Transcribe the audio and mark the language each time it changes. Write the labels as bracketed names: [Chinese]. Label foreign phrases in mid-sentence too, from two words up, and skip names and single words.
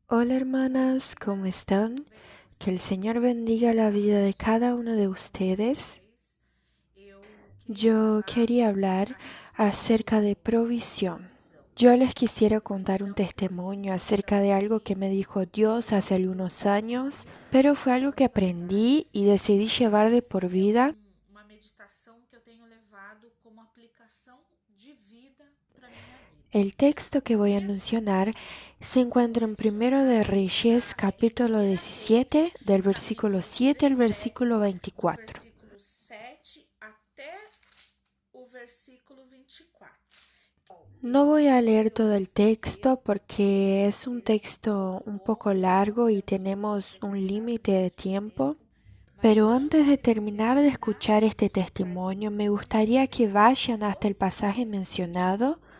[Spanish] Hola hermanas, ¿cómo están? Que el Señor bendiga la vida de cada uno de ustedes. Yo quería hablar acerca de provisión. Yo les quisiera contar un testimonio acerca de algo que me dijo Dios hace algunos años, pero fue algo que aprendí y decidí llevar de por vida. [Portuguese] Uma meditação que eu tenho levado como aplicação de vida para minha vida. [Spanish] El texto que [Portuguese] O [Spanish] voy a [Portuguese] texto [Spanish] mencionar se encuentra en Primero de Reyes, capítulo 17, del versículo 7 al versículo [Portuguese] do 24. versículo 7 até o versículo 24. [Spanish] No voy a leer todo el texto porque es un texto un poco largo y tenemos un límite de tiempo. Pero antes de terminar de escuchar este testimonio, me gustaría que vayan hasta el pasaje mencionado,